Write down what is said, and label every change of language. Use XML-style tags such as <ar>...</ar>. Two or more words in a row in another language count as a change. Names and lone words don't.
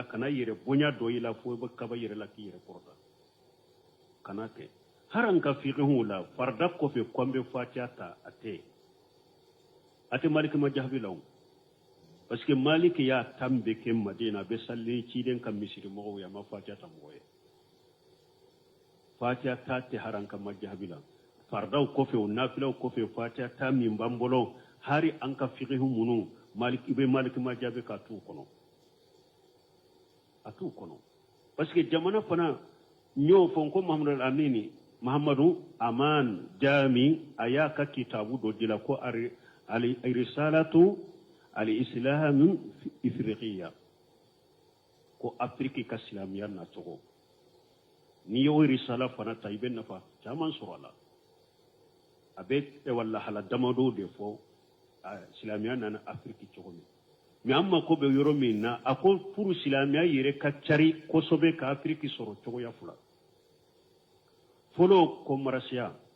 <bm>kana yɛrɛ bonya dɔ i la fo i bɛ kaba yɛrɛ la k'i yɛrɛ kɔrɔta kana kɛ hali an ka fiqhu la farda kɔfɛ ko an bɛ fatiha ta a tɛ maliki ma jahabi la o parce que maliki y'a tan bɛ kɛ madina a bɛ salli ciden ka misiri mɔgɔw ye a ma fatiha ta mɔgɔ ye fatiha ta tɛ hali an ka ma jahabi la fardaw kɔfɛ o nafilaw kɔfɛ fatiha ta min b'an bolo hari an ka fiqhu minnu maliki bɛ maliki ma jahabi k'a t'u kɔnɔ a t'u kɔnɔ parce que jamana fana n y'o fɔ ko mahamadu aman jami a y'a ka kitabu dɔ di la ko</bm> <ar>رسالة الإسلام إفريقيا</ar> <bm>ko afiriki ka silamɛya nacogo n'i y'o risala fana ta i bɛ nafa caman sɔrɔ a la a bɛ lahala damadɔ de fɔ silamɛya nana afiriki cogo min mais an mako bɛ yɔrɔ min na a ko pour silamɛya yɛrɛ ka cari kosɛbɛ ka afiriki sɔrɔ cogoya fila fɔlɔ ko marasiya</bm>